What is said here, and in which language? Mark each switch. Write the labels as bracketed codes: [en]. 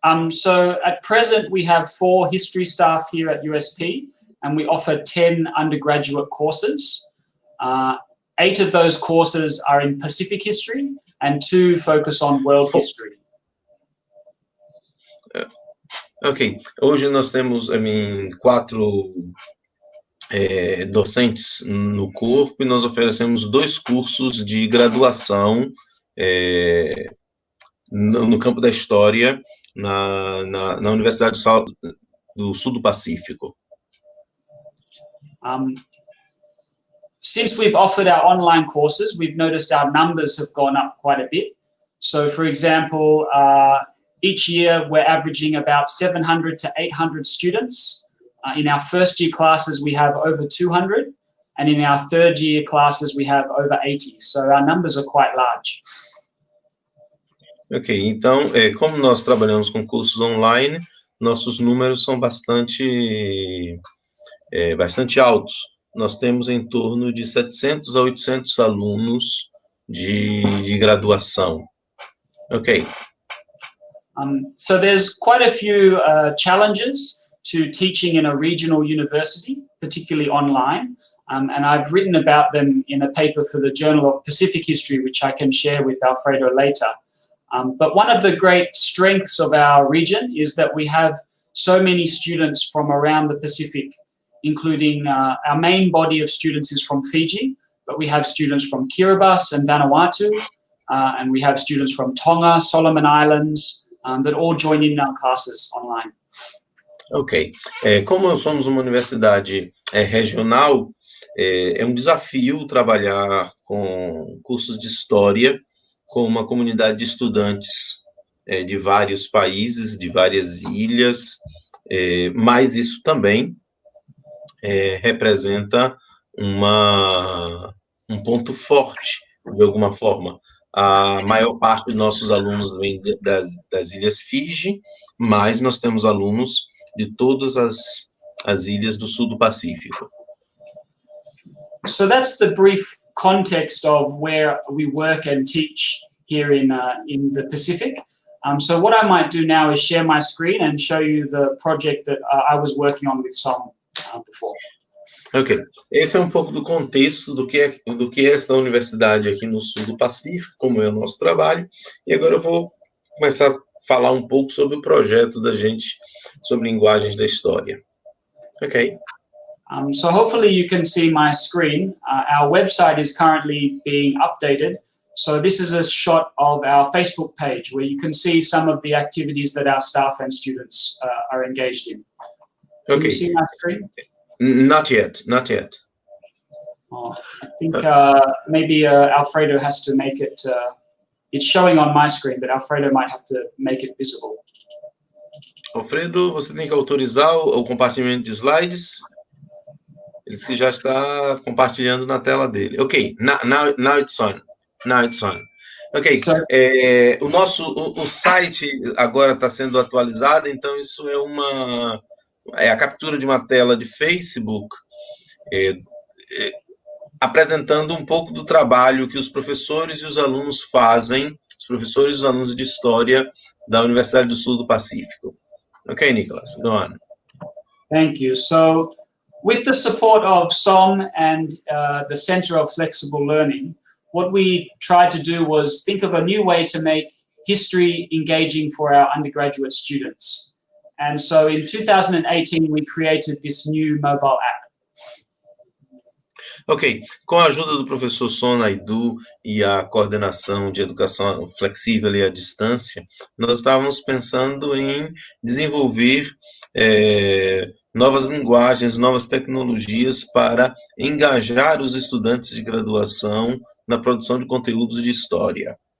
[en] So at present we have 4 history staff here at USP, and we offer 10 undergraduate courses. 8 of those courses are in Pacific history, and 2 focus on world history. Ok. [pt] Hoje nós temos 4 docentes no corpo, e nós oferecemos 2 cursos de graduação no campo da história na Universidade do Sul do Pacífico. [en] Since we've offered our online courses, we've noticed our numbers have gone up quite a bit. So, for example, each year we're averaging about 700 to 800 students. In our first year classes, we have over 200, and in our third year classes, we have over 80. So our numbers are quite large. [pt] Ok, então, como nós trabalhamos com cursos online, nossos números são bastante altos. Nós temos em torno de 700 a 800 alunos de graduação. Ok. [en] So there's quite a few challenges to teaching in a regional university, particularly online, and I've written about them in a paper for the Journal of Pacific History, which I can share with Alfredo later. But one of the great strengths of our region is that we have so many students from around the Pacific, including our main body of students is from Fiji, but we have students from Kiribati and Vanuatu, and we have students from Tonga, Solomon Islands, that all join in our classes online. Ok. [pt] Como somos uma universidade regional, é um desafio trabalhar com cursos de história com uma comunidade de estudantes de vários países, de várias ilhas, mas isso também representa um ponto forte, de alguma forma. A maior parte dos nossos alunos vem das ilhas Fiji, mas nós temos alunos de todas as ilhas do sul do Pacífico. [en] So that's the brief context of where we work and teach here in the Pacific. So what I might do now is share my screen and show you the project that I was working on with Som before. [pt] Ok, esse é um pouco do contexto do que é esta universidade aqui no sul do Pacífico, como é o nosso trabalho, e agora eu vou começar a falar um pouco sobre o projeto da gente, sobre linguagens da história. Ok. [en] So hopefully you can see my screen. Our website is currently being updated. So this is a shot of our Facebook page where you can see some of the activities that our staff and students are engaged in. Can you see my screen? Not yet. Oh, I think maybe Alfredo has to make it, it's showing on my screen, but Alfredo might have to make it visible. [pt] Alfredo, você tem que autorizar o compartilhamento de slides. Ele já está compartilhando na tela dele. Ok, [en] now it's on. Now it's on. [pt] Ok, o site agora está sendo atualizado, então isso é a captura de uma tela de Facebook, apresentando um pouco do trabalho que os professores e os alunos fazem, os professores e os alunos de História da Universidade do Sul do Pacífico. [en] Ok, Nicholas, go on. Thank you. So, with the support of SOM and the Center of Flexible Learning, what we tried to do was think of a new way to make history engaging for our undergraduate students. And so in 2018, we created this new mobile app. [pt] Ok, com a ajuda do professor Sona Edu e a coordenação de educação flexível e à distância, nós estávamos pensando em desenvolver novas linguagens, novas tecnologias para engajar os estudantes de graduação na produção de conteúdos de história.